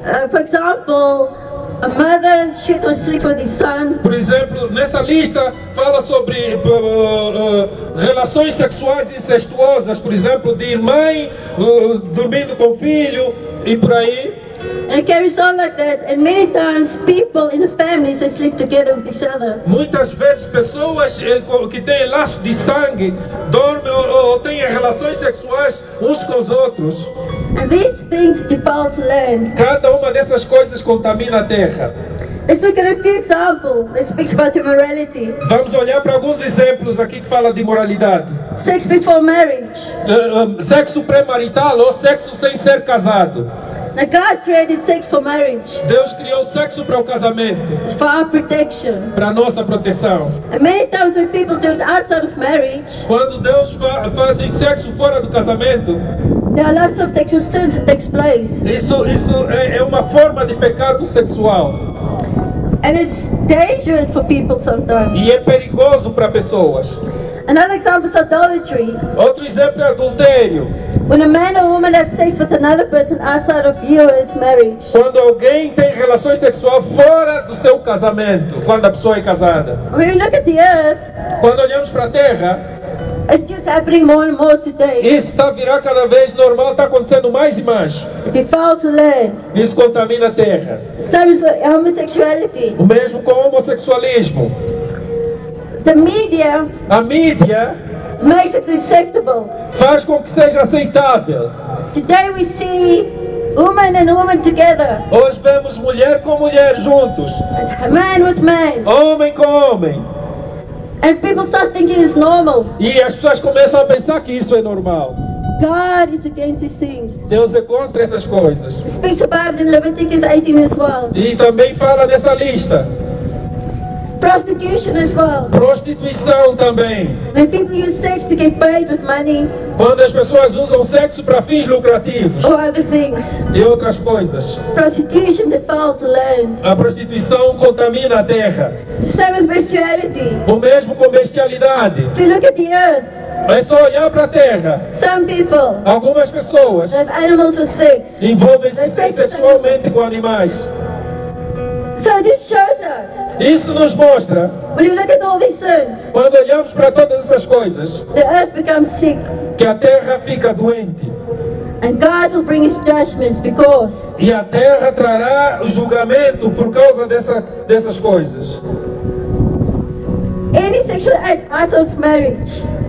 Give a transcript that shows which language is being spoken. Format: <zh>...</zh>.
<en>for example, a mother should not sleep with his son.</en> <pt>Por exemplo, nessa lista fala sobre relações sexuais incestuosas, por exemplo, de mãe dormindo com filho e por aí.</pt> <en>And it carries on like that, and many times people in the families, they sleep together with each other.</en> <pt>Muitas vezes pessoas que têm laço de sangue dormem ou têm relações sexuais uns com os outros.</pt> <en>And these things defile the land.</en> <pt>Cada uma dessas coisas contamina a terra.</pt> <en>Let's look at a few examples that speaks about immorality.</en> <pt>Vamos olhar para alguns exemplos aqui que fala de imoralidade.</pt> <en>Sex before marriage.</en> <pt>Sexo pré-marital ou sexo sem ser casado.</pt> <en>Now God created sex for marriage.</en> <pt>Deus criou sexo para o casamento,</pt> <en>It's for our protection.</en> <pt>para a nossa proteção.</pt> <en>And many times when people do it outside of marriage,</en> <pt>Quando Deus fazem sexo fora do casamento,</pt> <en>there are lots of sexual sins that takes place.</en> <pt>isso é uma forma de pecado sexual.</pt> <en>And it's dangerous for people sometimes.</en> <pt>E é perigoso para pessoas.</pt> <en>Another example is idolatry.</en> <pt>Outro exemplo é adultério.</pt> <en>When a man or woman have sex with another person outside of yours marriage.</en> <pt>Quando alguém tem relações sexuais fora do seu casamento, quando a pessoa é casada.</pt> <en>When we look at the earth,</en> <pt>Quando olhamos para a terra,</pt> <en>it's just happening more and more today.</en> <pt>isso está a virar cada vez normal, está acontecendo mais e mais.</pt> <en>It defiles the land.</en> <pt>Isso contamina a terra.</pt> <en>Same with homosexuality.</en> <pt>O mesmo com o homossexualismo.</pt> <en>The media</en> <pt>A mídia</pt> <en>makes it acceptable.</en> <pt>faz com que seja aceitável.</pt> <en>Today we see woman and woman together,</en> <pt>Hoje vemos mulher com mulher juntos,</pt> <en>and man with man,</en> <pt>homem com homem.</pt> <en>and people start thinking it's normal.</en> <pt>E as pessoas começam a pensar que isso é normal.</pt> <en>God is against these things.</en> <pt>Deus é contra essas coisas.</pt> <en>It speaks about it in Leviticus 18 as well.</en> <pt>E também fala nessa lista.</pt> <en>Prostitution as well.</en> <pt>Prostituição também.</pt> <en>When people use sex to get paid with money</en> <pt>Quando as pessoas usam sexo para fins lucrativos</pt> <en>or other things.</en> <pt>e outras coisas.</pt> <en>Prostitution defiles the land.</en> <pt>A prostituição contamina a terra.</pt> <en>Same with bestiality.</en> <pt>O mesmo com bestialidade.</pt> <en>If you look at the earth,</en> <pt>É só olhar para a terra.</pt> <en>some people</en> <pt>Algumas pessoas</pt> <en>have animals with sex.</en> <pt>envolvem-se sexualmente com animais.</pt> <en>So it just shows us,</en> <pt>Isso nos mostra,</pt> <en>when you look at all these sins,</en> <pt>quando olhamos para todas essas coisas,</pt> <en>the earth becomes sick.</en> <pt>que a terra fica doente.</pt> <en>And God will bring his judgments because</en> <pt>E a terra trará o julgamento por causa dessas coisas.</pt> <en>any sexual act outside of marriage</en>